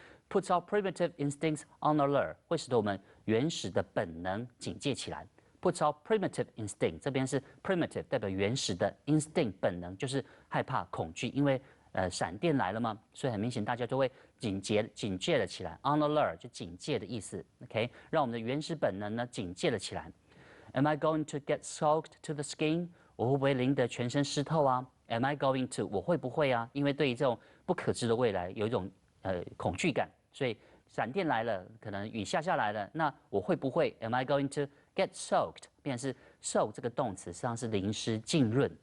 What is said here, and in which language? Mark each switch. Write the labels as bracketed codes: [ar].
[en] Puts our primitive instincts on alert， [zh] 会使得我们原始的本能警戒起来。 [en] Puts our primitive instinct， [zh] 这边是 primitive 代表原始的 instinct 本能，就是害怕恐惧，因为闪电来了嘛，所以很明显大家都会警戒了起来。 On alert 就警戒的意思 ，OK， 让我们的原始本能呢警戒了起来。 [en] Am I going to get soaked to the skin？ [zh] 我会不会淋得全身湿透啊 ？ [en] Am I going to？ [zh] 我会不会啊？因为对于这种不可知的未来有一种恐惧感，所以闪电来了，可能雨下来了，那我会不会 ？ [en] Am I going to get soaked [zh] 变成是 soak 这个动词，实际上是淋湿、浸润。